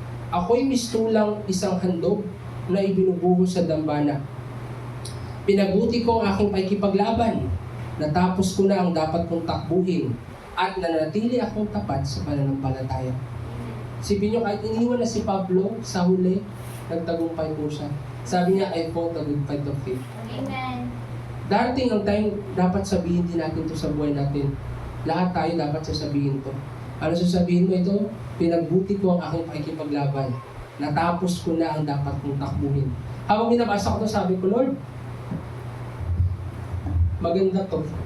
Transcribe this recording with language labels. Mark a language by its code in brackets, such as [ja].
[tl] Ako'y mistulang isang handog na ibinubuhos sa dambana. Pinabuti ko ang aking pakikipaglaban. Natapos ko na ang dapat kong takbuhin at nanatili akong tapat sa pananampalataya. Isipin nyo, kahit iniwan na si Pablo sa huli, nagtagumpay po siya. Sabi niya, [en] I fought a good fight of faith. Amen. [tl] Darating ang time, dapat sabihin din natin to sa buhay natin. Lahat tayo dapat sasabihin to. Ano sasabihin mo ito? Pinagbuti ko ang aking pakikipaglaban. Natapos ko na ang dapat kong takbuhin. Habang binabasa ko to, sabi ko, Lord, maganda to.